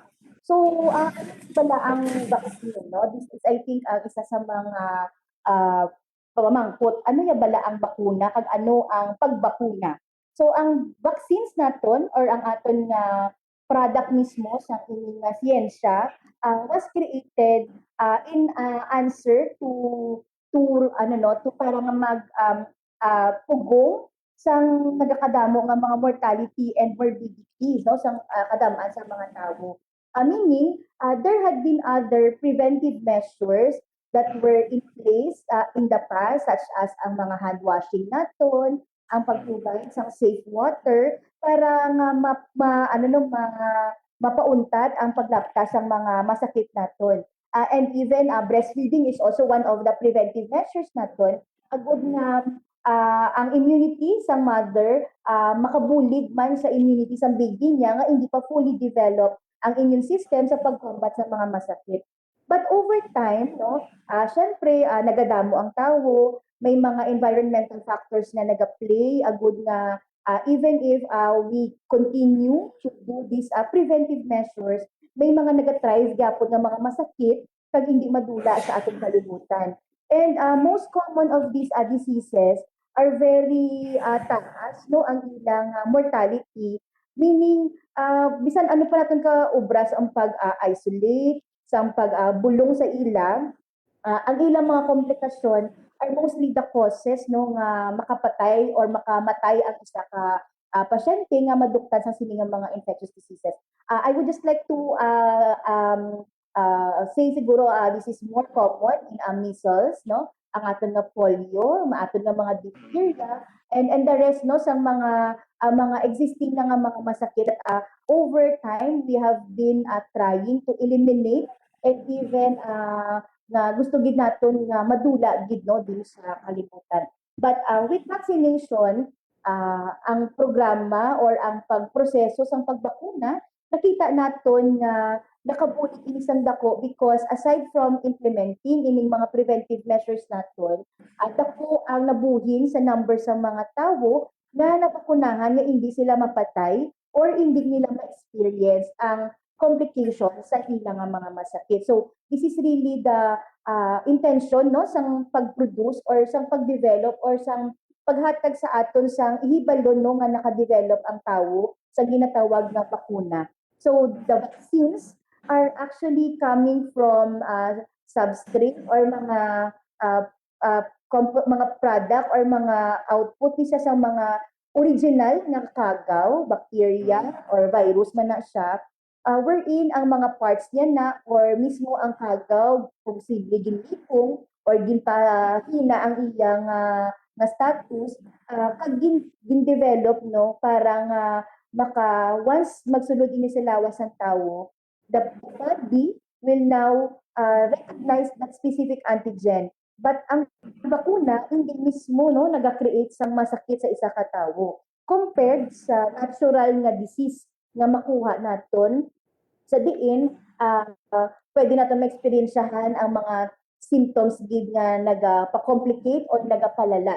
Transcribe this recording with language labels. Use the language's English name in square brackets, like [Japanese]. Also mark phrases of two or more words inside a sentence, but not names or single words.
[Hiligaynon] So, ano pala ang vaccine, no? [English] This is, I think, [Hiligaynon] isa sa mga uh, pamangkot. Ano ya bala ang bakuna kag ano ang pagbakuna? So, ang vaccines naton or ang aton nga product mismo sa ining siyensya [English] was created in answer to [Hiligaynon] ano no to para nga mag pugong sang nagakadamo nga mga [English] mortality and morbidity [Hiligaynon] no sang kadamaan sa mga tawo. [English] Meaning, there had been other preventive measures that were in place in the past such as [Hiligaynon] ang mga [English] hand washing [Hiligaynon] naton, ang pag-provide sang [English] safe water [Hiligaynon] para nga ano no mga mapauntad ang paglaptas ng mga masakit naton. [English] And even breastfeeding is also one of the preventive measures naton. [Hiligaynon] Agud nga ang immunity sa mother makabulig man sa immunity sa baby niya nga hindi pa [English] fully developed [Hiligaynon] ang [English] immune system [Hiligaynon] sa pag-combat sa mga masakit. [English] But over time, [Hiligaynon] no, syempre nagadamo ang tao, may mga [English] environmental factors [Hiligaynon] na nag-play, agud nga [English] even if we continue to do these preventive measures, [Hiligaynon] may mga nag-thrive gyapon nga mga masakit kag hindi madula sa atong kalibutan. [English] And most common of these diseases are very [Hiligaynon] taas no ang ilang mortality, meaning bisan ano pa natin ka obras ang pag-isolate sa pagbulong sa ilang ang ilang mga komplikasyon [English] are mostly the causes [Hiligaynon] no nga makapatay or makamatay ang isa ka pasyente nga maduktan sa siningang mga [English] infectious diseases. I would just like to say [Hiligaynon] siguro [English] this is more common in measles [Hiligaynon] no ang aton nga polio, maaton nga mga diphtheria and [English] the rest [Hiligaynon] no sa mga existing na nga mga masakit [English] over time we have been trying to eliminate and even [Hiligaynon] na gusto gid naton nga madula gid no dili sa kalibutan. [English] But with vaccination, [Hiligaynon] ang programa or ang pagproseso sang pagbakuna, nakita naton nga nakabulig ini sang dako [English] because aside from implementing [Hiligaynon] ining mga [English] preventive measures [Hiligaynon] naton, dako ang nabuhin sa number sa mga tawo na nabakunahan nga hindi sila mapatay or hindi nila ma-experience ang complications sa ilang mga masakit. [English] So this is really the intention [Hiligaynon] no sang pag-produce or sang pag-develop or sang paghatag sa aton sang ihibalo no nga naka-develop ang tawo sa ginatawag na bakuna. [English] So the vaccines are actually coming from substrate [Hiligaynon] or mga uh, mga product or mga output isa sa mga original na kagaw, [English] bacteria or virus [Hiligaynon] man na siya wherein ang mga parts niya na or mismo ang kagaw posible ginlipong or ginpahina ang iyang nga status kag gin-develop no para nga maka once magsulod ini sa lawas ng tawo, [English] the body will now recognize that specific antigen. [Hiligaynon] But ang bakuna hindi mismo no naga-create sang masakit sa isa ka tawo compared sa natural nga disease nga makuha naton sa diin pwede natin ma-experiensyahan ang mga symptoms gid nga nagapa-complicate or nagapalala.